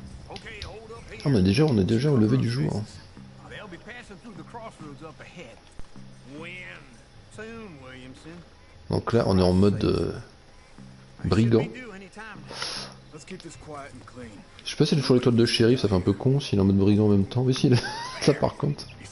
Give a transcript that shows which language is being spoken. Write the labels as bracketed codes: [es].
[fr] Ah, on est déjà au lever du jour. Hein. [en] They'll be passing through the crossroads up ahead. When? Soon, Williamson. [fr] Donc là, on est en mode brigand. Je sais pas si c'est toujours l'étoile de shérif, ça fait un peu con s'il est en mode brigand en même temps. Mais si, là par contre.